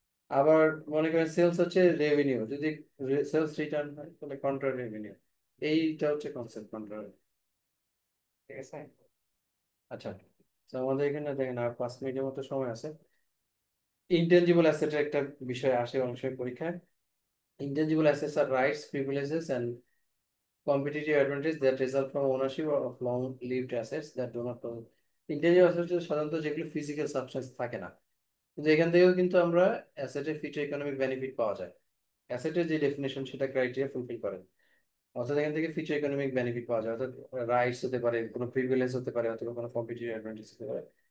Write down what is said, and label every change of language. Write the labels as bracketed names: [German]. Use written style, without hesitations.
[Bangla] আবার মনে করেন সেলস হচ্ছে রেভিনিউ, যদি সেলস রিটার্ন হয় তাহলে কন্ট্রা রেভিনিউ। এইটা হচ্ছে কনসেপ্ট কন্ট্রা, ঠিক আছে? আচ্ছা, তো আমাদের এখানে দেখেন আর 5 মিনিটের মতো সময় আছে। ইনটেনজিবল অ্যাসেটের একটা বিষয় আসে অংশের পরীক্ষায়। [English] Intangible assets আর rights, privileges and competitive advantage that result from ownership of long-lived assets that do not possess. [Bangla] Intangible asset সাধারণত যেগুলো ফিজিক্যাল সাবস্টেন্স থাকে না, কিন্তু এখান থেকেও কিন্তু আমরা অ্যাসেটের ফিউচার ইকোনমিক বেনিফিট পাওয়া যায়। অ্যাসেটের যে ডেফিনেশন সেটা ক্রাইটেরিয়া ফুলফিল করে, অর্থাৎ এখান থেকে ফিউচার ইকোনমিক বেনিফিট পাওয়া যায়, অর্থাৎ রাইটস হতে পারে, কোনো প্রিভিলেজ হতে পারে, অথবা কোনো কম্পিটিটিভ অ্যাডভান্টেজ হতে পারে।